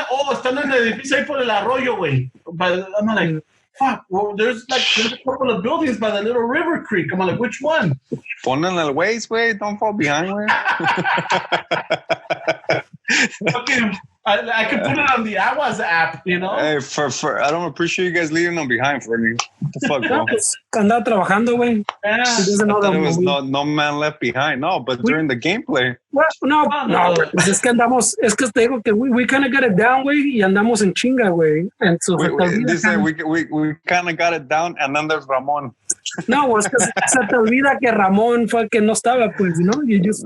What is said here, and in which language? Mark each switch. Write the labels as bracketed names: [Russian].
[Spanish] Están en el edificio ahí por el arroyo, güey. [English] But I'm like, fuck, well, there's a couple of buildings by the little river creek. I'm like, which one? [Spanish] Ponen el waist, güey. [English] Don't fall behind, [Spanish] güey. [English] Fucking, I could put it on the Aquas app, you know? Hey, I don't appreciate you guys leaving them behind for me. What the fuck, bro? [Spanish] Andaba trabajando, güey. [English] Yeah. There was no man left behind. No, but during the gameplay. [Spanish] Well, no, pues es que te digo que [English] we kind of got it down, [Spanish] güey, y andamos en chinga, güey. [English] And so we kind of got it down, and then there's Ramon. [Spanish] No, es que se te olvida que Ramón fue el que no estaba, pues, [English] you know? You just...